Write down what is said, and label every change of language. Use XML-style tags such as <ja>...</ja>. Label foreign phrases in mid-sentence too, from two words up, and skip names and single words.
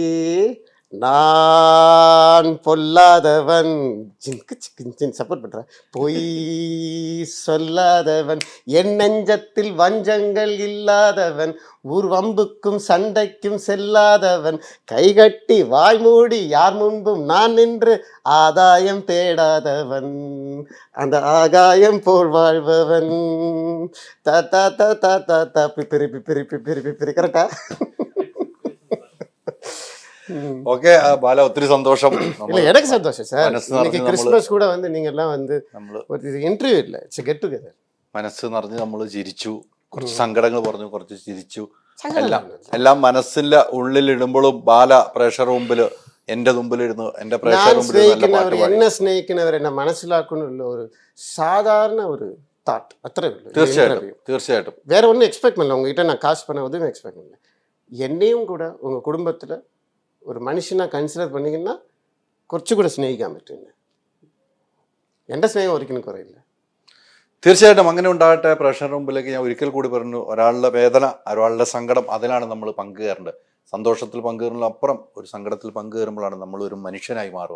<ta>நான் பொல்லாதவன், ஜின்கு சிக்கின் சப்போர்ட் பண்றேன், பொய் சொல்லாதவன், என் நெஞ்சத்தில் வஞ்சங்கள் இல்லாதவன், ஊர் வம்புக்கும் சண்டைக்கும் செல்லாதவன், கைகட்டி வாய் மூடி யார் முன்பும் நான் நின்று ஆதாயம் தேடாதவன், அந்த ஆகாயம் போல் வாழ்பவன், த த த த த த பிரி பிரி பிரி பிரி கரெக்டா?</ta> <ml>ഓക്കെ ബാല, ഒത്തിരി സന്തോഷം.</ml> <ta>இல்ல எனக்கு சந்தோஷம் சார்.</ta> <ml>മനസ്സ്</ml> <ta>இன்னைக்கு</ta> <ml>നിറഞ്ഞ്</ml> <ta>கிறிஸ்மஸ் கூட வந்து நீங்க எல்லாம் வந்து</ta> <ml>നമ്മള്</ml> <ta>ஒரு இன்டர்வியூ இல்ல,</ta> <en>It's get together.</en> <ml>മനസ്സ് നിറഞ്ഞ് നമ്മൾ ചിരിച്ചു, കുറച്ച് സങ്കടങ്ങൾ പറഞ്ഞു, കുറച്ച് ചിരിച്ചു. എല്ലാം മനസ്സിന്റെ ഉള്ളിലിടുമ്പോഴും ബാല പ്രേക്ഷകർ മുമ്പില്, എന്റെ മുമ്പിലിരുന്നു, എന്റെ പ്രേക്ഷകർ</ml> <ta>நான்</ta> <ml>മുമ്പിൽ നല്ല പാട്ട് സ്നേഹിക്കുന്നവർ പാടി. എന്നെ സ്നേഹിക്കുന്നവർ എന്നെ മനസ്സിലാക്കുന്നുള്ള ഒരു സാധാരണ ഒരു தாட், അത്രേ ഉള്ളൂ. തീർച്ചയായിട്ടും തീർച്ചയായിട്ടും.</ml> <ta>வேற ஒன்றும் எக்ஸ்பெக்ட் பண்ணல உங்ககிட்ட, நான் காசு பண்ண உதவி எக்ஸ்பெக்ட் பண்ணல. என்னையும் கூட உங்க குடும்பத்துல</ta> <ml>ഒരു മനുഷ്യനെ കൺസിഡർ பண்ணிங்கன்னா കുറച്ചുകൂടെ സ്നേഹിക്കാൻ പറ്റും. എൻ്റെ സ്നേഹം ഒരിക്കലും കുറയില്ല. തീർച്ചയായിട്ടും അങ്ങനെ ഉണ്ടാകട്ടെ. പ്രേക്ഷകരുടെ മുമ്പിലേക്ക് ഞാൻ ഒരിക്കൽ കൂടി പറഞ്ഞു, ഒരാളുടെ വേദന, ഒരാളുടെ സങ്കടം, അതിലാണ് നമ്മൾ പങ്കുചേരേണ്ടത്. സന്തോഷത്തിൽ പങ്കുചേരുന്നതിനപ്പുറം ഒരു സങ്കടത്തിൽ പങ്കുചേരുമ്പോഴാണ് നമ്മൾ ഒരു മനുഷ്യനായി മാറുക.</ml>